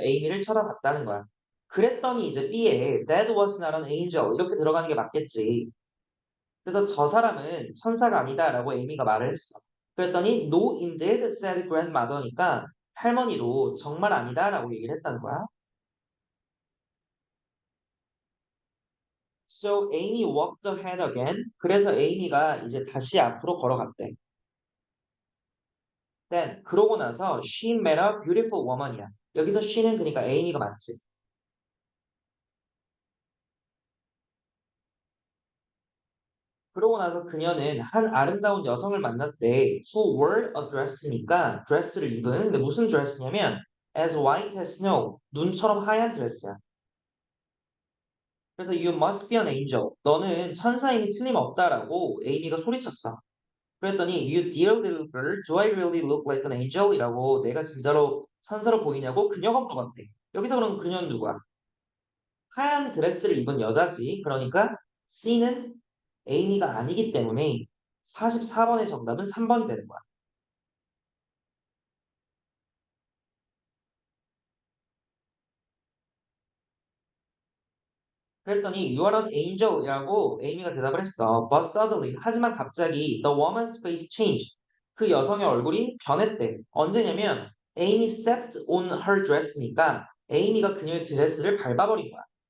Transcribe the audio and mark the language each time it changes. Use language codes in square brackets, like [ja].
[ko] 에이미를 쳐다봤다는 거야. 그랬더니 이제 B에 [en] That was not an angel [ko] 이렇게 들어가는 게 맞겠지. 그래서 저 사람은 천사가 아니다라고 에이미가 말을 했어. 그랬더니 [en] No indeed said grandmother [ko] 니까 할머니도 정말 아니다라고 얘기를 했다는 거야. [en] So Amy walked ahead again. [ko] 그래서 에이미가 이제 다시 앞으로 걸어갔대. [en] Then [ko] 그러고 나서 [en] she met a beautiful woman이야. [ko] 여기서 she는 그러니까 에이미가 맞지. 그러고 나서 그녀는 한 아름다운 여성을 만났대. [en] Who wore a dress니까 [ko] 드레스를 입은. 근데 무슨 드레스냐면 [en] as white as snow. [ko] 눈처럼 하얀 드레스야. 그래서 [en] you must be an angel. [ko] 너는 천사임이 틀림없다라고 에이미가 소리쳤어. 그랬더니 [en] you dear little girl, do I really look like an angel? [ko] 이라고 내가 진짜로 천사로 보이냐고 그녀가 물어봤대. 여기서 그럼 그녀는 누구야? 하얀 드레스를 입은 여자지. 그러니까 C는 에이미가 아니기 때문에 44번의 정답은 3번이 되는 거야. 그랬더니 [en] You are an angel [ko] 이라고 에이미가 대답을 했어. [en] But suddenly, [ko] 하지만 갑자기 [en] the woman's face changed. [ko] 그 여성의 얼굴이 변했대. 언제냐면 [en] Amy stepped on her dress [ko] 니까 에이미가 그녀의 드레스를 밟아버린 거야.